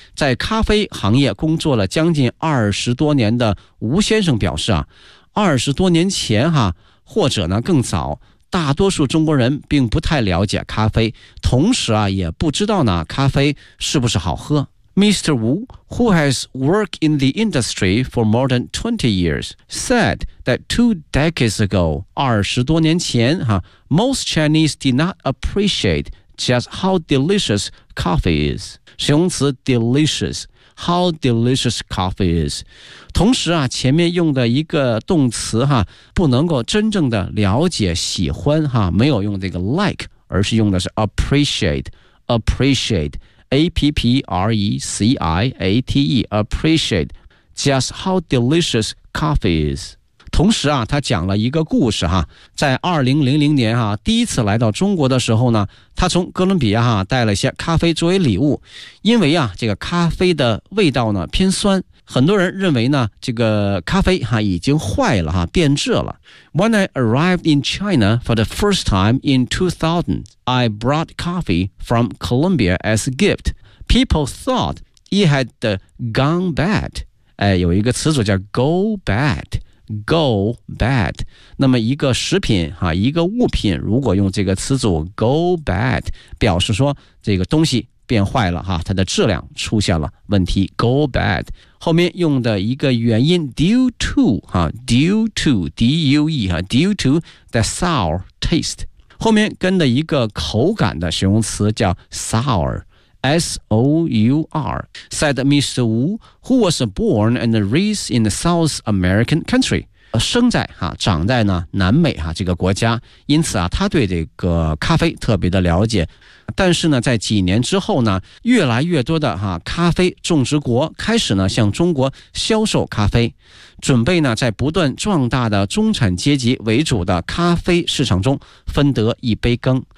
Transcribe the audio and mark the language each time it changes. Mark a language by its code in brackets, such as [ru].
[zh] 在咖啡行业工作了将近20多年的吴先生表示啊，20多年前哈，或者呢更早，大多数中国人并不太了解咖啡，同时啊也不知道呢咖啡是不是好喝。 [en] Mr. Wu, who has worked in the industry for more than 20 years, said that two decades ago, [zh] 20多年前, [en] most Chinese did not appreciate just how delicious coffee is. 形容词 delicious, how delicious coffee is. [zh] 同时啊，前面用的一个动词哈，不能够真正的了解喜欢哈，没有用这个 like, 而是用的是 appreciate, appreciate. [en] appreciate, appreciate just how delicious coffee is. [zh] 同时啊他讲了一个故事哈，在2000年啊第一次来到中国的时候呢，他从哥伦比亚带了一些咖啡作为礼物，因为啊这个咖啡的味道呢偏酸，很多人认为呢这个咖啡已经坏了变质了。 [en] When I arrived in China for the first time in 2000, I brought coffee from Colombia as a gift. People thought it had gone bad. [zh] 有一个词组叫 go bad, go bad. 那么一个食品一个物品如果用这个词组 go bad, 表示说这个东西变坏了它的质量出现了问题 go bad。后面用的一个原因 [en] due to, due to, D-U-E, due to the sour taste. [zh] 后面跟的一个口感的形容词叫 sour, S-O-U-R, [en] said Mr. Wu, who was born and raised in the South American country. [zh] 生在长在呢南美这个国家，因此他对这个咖啡特别的了解。但是呢在几年之后呢，越来越多的咖啡种植国开始呢向中国销售咖啡，准备呢在不断壮大的中产阶级为主的咖啡市场中分得一杯羹。